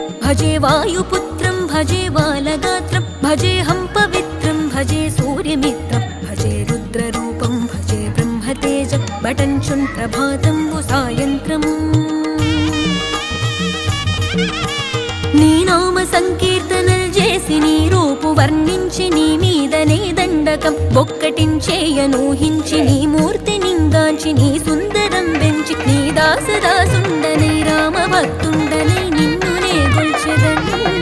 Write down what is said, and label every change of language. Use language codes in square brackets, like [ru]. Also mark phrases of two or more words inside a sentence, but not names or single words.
[sa] भजे वायुपुत्रं भजे बालगात्रं भजेऽहं पवित्रं भजे सूर्यमित्रं भजे रुद्ररूपं भजे ब्रह्मतेजं बटञ्चुं प्रभातं सायन्त्रम् [te] నీ నామ సంకీర్తనలు చేసి నీ రూపు వర్ణించి నీ మీదనే దండకం బొక్కటించేయనూహించి నీ మూర్తి నింగాంచి నీ సుందరం వెంచి నీ దాసదాసుండనై రామ భక్తుండనై నిన్నునే గొల్చెదను